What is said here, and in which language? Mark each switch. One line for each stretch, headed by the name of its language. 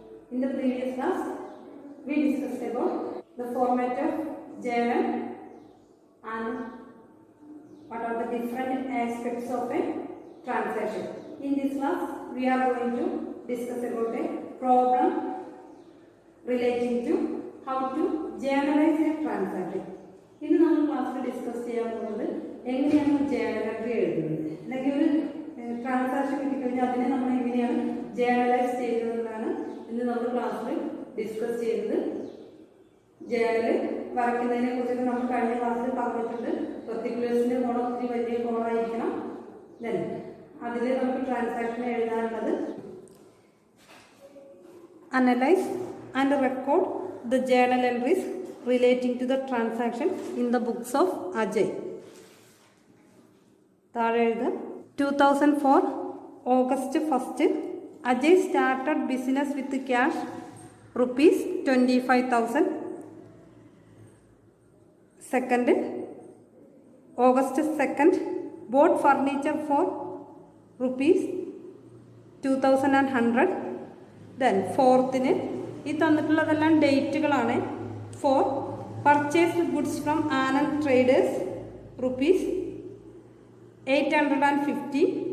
English: In the previous class, we discussed about the format of journal and what are the different aspects of a transaction. In this class, we are going to discuss about a problem relating to how to journalize a transaction.
Malayalam: ഇന്ന് നമ്മൾ ക്ലാസ്സിൽ discuss ചെയ്യാൻ പോകുന്നത് എങ്ങനെയാണ് journal entry എഴുതുന്നത്, അല്ലെങ്കിൽ ഒരു transaction കിട്ടിക്കഴിഞ്ഞാൽ അതിനെ നമ്മൾ എങ്ങനെയാണ് ജേണലൈസ് ചെയ്യുന്നതെന്നാണ് ഇന്ന് നമ്മൾ ക്ലാസ്സിൽ ഡിസ്കസ് ചെയ്യുന്നത്. ജേണൽ വരയ്ക്കുന്നതിനെ കുറിച്ചൊക്കെ നമ്മൾ കഴിഞ്ഞ ക്ലാസ്സിൽ പറഞ്ഞിട്ടുണ്ട്. പെർട്ടിക്കുലേഴ്സിന്റെ കോളം ഒത്തിരി വലിയ കോളായിരിക്കണം. ദെൻ അതിൽ നമുക്ക് transaction എഴുതാനുള്ളത് analyse and record the journal entries relating to the transaction in the books of Ajay. താഴെ എഴുതുക.
English: 2004 August 1st Ajay started business with cash rupees 25,000. Second, August 2nd bought furniture for rupees 2,100.
Malayalam: Then fourth, ഈ തന്നിട്ടുള്ളതെല്ലാം ഡേറ്റുകളാണ്.
English: For purchased goods from Anand Traders rupees 850.